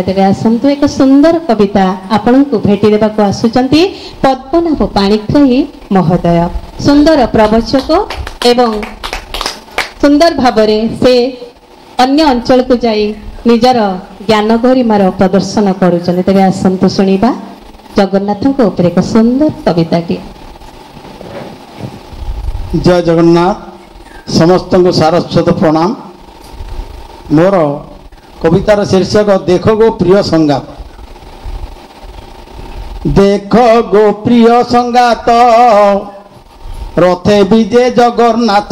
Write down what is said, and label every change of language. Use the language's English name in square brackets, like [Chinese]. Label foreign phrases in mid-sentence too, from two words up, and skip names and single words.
[Odia] ତେବେ ଆସନ୍ତୁ ଏକ ସୁନ୍ଦର କବିତା ଆପଣଙ୍କୁ ଭେଟି ଦେବାକୁ ଆସୁଛନ୍ତି ପଦ୍ମନାଭ ପାଣିଗ୍ରାହୀ ମହୋଦୟ। ସୁନ୍ଦର ପ୍ରବଚକ ଏବଂ ସୁନ୍ଦର ଭାବରେ ସେ ଅନ୍ୟ ଅଞ୍ଚଳକୁ ଯାଇ ନିଜର ଜ୍ଞାନ ଗରିମାର ପ୍ରଦର୍ଶନ କରୁଛନ୍ତି। ତେବେ ଆସନ୍ତୁ ଶୁଣିବା। ଜଗନ୍ନାଥଙ୍କ ଉପରେ ଏକ ସୁନ୍ଦର କବିତାଟିଏ। ଜୟ ଜଗନ୍ନାଥ ସମସ୍ତ କୋ ସାରସ୍ୱତ ପ୍ରଣାମ। ମୋର କବିତାର ଶୀର୍ଷକ ଦେଖ ଗୋ ପ୍ରିୟ ସଙ୍ଗାତ। ଦେଖ ଗୋ ପ୍ରିୟ ସଙ୍ଗାତ ରଥେ ବିଜେ ଜଗନ୍ନାଥ।